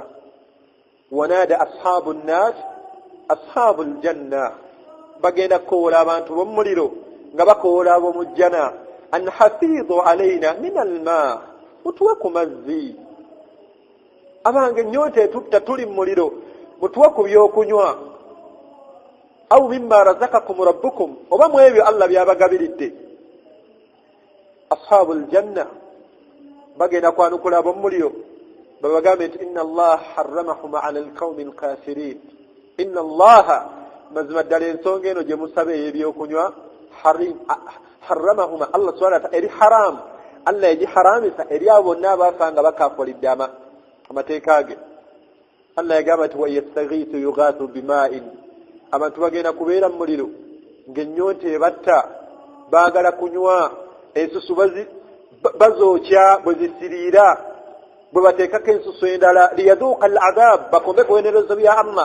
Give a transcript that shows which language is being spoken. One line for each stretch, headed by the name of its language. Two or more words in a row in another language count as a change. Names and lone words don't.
Arabic: ونادى أصحاب النار أصحاب الجنة,
Ganda: bagenda kukowoola abantu b'omuliro nga bakowoola ab'omu jjana,
Arabic: أن أفيضوا علينا من الماء,
Ganda: mutuwe ku mazzi. Abange ennyonta etutta tuli mu muliro, mutuwe ku byokunywa.
Arabic: أو مما رزقكم ربكم,
Ganda: oba mu ebyo Allah byabagabiridde. Ashaabu aljanna bagenda kwanukula ab'omuliro babagambe nti
Arabic: إن الله حرمهم على القوم الكافرين. إن الله,
Ganda: mazima ddala ensonga eno gye musaba ey'ebyokunywa, harramahum,
Arabic: الله سبحانه وتعالى
Ganda: eri haramu, Allah yagiharamisa eri abo bonna abaafa nga bakafulidde amateeka ge. Allah yagamba nti
Arabic: ويستغيثوا يغاثوا بماء,
Ganda: abantu bagenda kubeera mu muliro ng'ennyonta ebatta, baagala kunywa, ensusu bazookya bwe zisiriira, bwe bateekako ensusu endala,
Arabic: ليذوقوا العذاب,
Ganda: bakombe ku bibonerezo bya Allah.